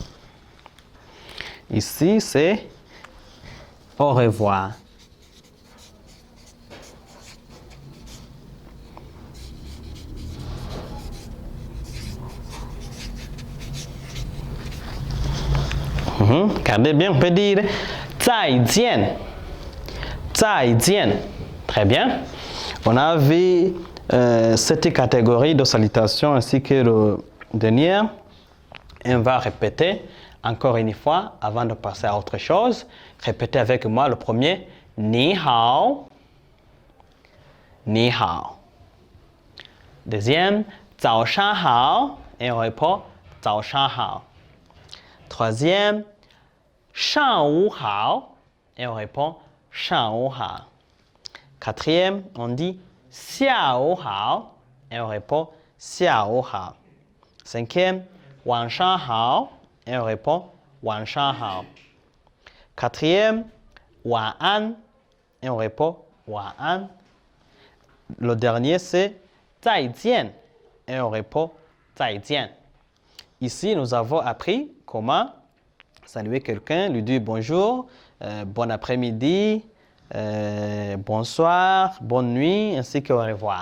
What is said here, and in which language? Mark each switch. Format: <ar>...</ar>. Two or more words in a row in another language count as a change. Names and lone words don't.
<fr>Ici, c'est au revoir. Regardez bien, on peut dire 再见.</fr> <zh>再见.</zh> <fr>Très bien. On a vu cette catégorie de salutations ainsi que le dernier. On va répéter encore une fois avant de passer à autre chose. Répétez avec moi le premier.</fr> <zh>你好。你好.</zh> <fr>Deuxième.</fr> <zh>早上好.</zh> <fr>Et on répond</fr> <zh>早上好.</zh> <fr>Troisième.</fr> <zh>上午好.</zh> <fr>Et on répond</fr> <zh>上午好.</zh> <fr>Quatrième, on dit</fr> <zh>下午好.</zh> <fr>Et on répond</fr> <zh>下午好.</zh> <fr>Cinquième,</fr> <zh>晚上好.</zh> <fr>Et on répond</fr> <zh>晚上好.</zh> <fr>Quatrième, 晚安. Et on répond 晚安. Le dernier, c'est 再见. Et on répond 再见. Ici, nous avons appris comment saluer quelqu'un, lui dire bonjour, bon après-midi, bonsoir, bonne nuit, ainsi qu'au revoir.</fr>